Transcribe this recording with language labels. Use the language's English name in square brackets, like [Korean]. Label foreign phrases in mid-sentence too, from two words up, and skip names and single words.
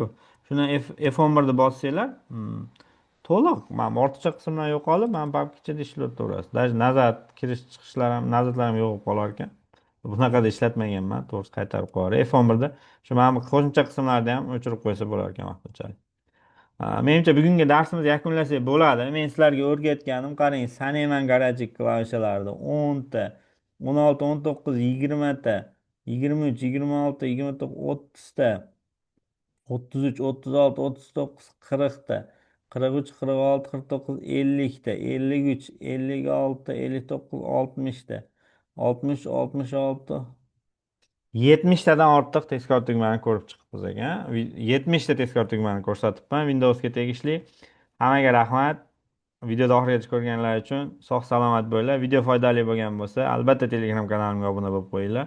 [Uzbek] Shuni F11 da bossanglar, to'liq mana bu ortiqcha qismlar yo'qolib, mana bu ichida ishlayverasiz. Даже nazar kirish chiqishlar ham, nazarlar ham yo'qolib qolar ekan. Bunaqada ishlatmaganman, to'g'risi qaytarib qo'yar. F11da shu mana bu qo'shimcha qismlarni ham o'chirib qo'ysa bo'lar ekan vaqtinchalik. Menimcha bugungi darsimizni yakunlasak bo'ladi. Men sizlarga o'rgatganim, qarang, Saneman garajik klavishalarida 10 ta, 16, 19, 20 ta, 23, 26, 29, 30 ta, 33, 36, 39, 40 ta, 43, 46, 49, 50 ta, 53, 56, 59, 60 ta, 60, 66, 70 tadan ortiq tezkor tugmani ko'rib chiqibmiz ekan. 70 ta tezkor tugmani ko'rsatibman Windowsga tegishli. Hammaga rahmat. Videoni oxirigacha ko'rganlar uchun sog' salomat bo'linglar. Video foydali bo'lgan bo'lsa, albatta Telegram kanalimga obuna bo'lib qo'yinglar.